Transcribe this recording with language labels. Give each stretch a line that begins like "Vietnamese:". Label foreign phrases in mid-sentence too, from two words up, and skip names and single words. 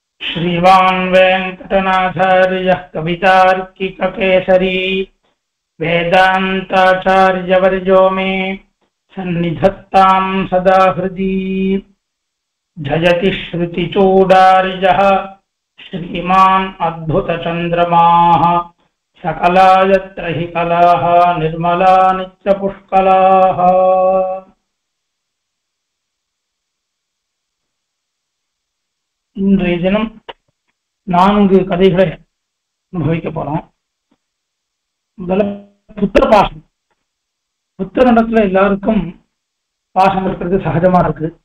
Sanskrit: श्रीवान् वेङ्कटनाथार्यः कवितार्किककेसरी वेदान्ताचार्यवर्यो मे सन्निधत्तां सदा हृदि। जयति श्रुतिचूडार्यः श्रीमान् अद्भुतचन्द्रमाः सकलायत्र हि कलाः निर्मला नित्यपुष्कलाः।
Tamil: இன்றைய தினம் 4 கதைகளை அனுபவிக்க போறோம். முதல்ல புத்திர பாசம். புத்திர நடத்துல எல்லாருக்கும் பாசம் இருக்கிறது சகஜமா இருக்கு.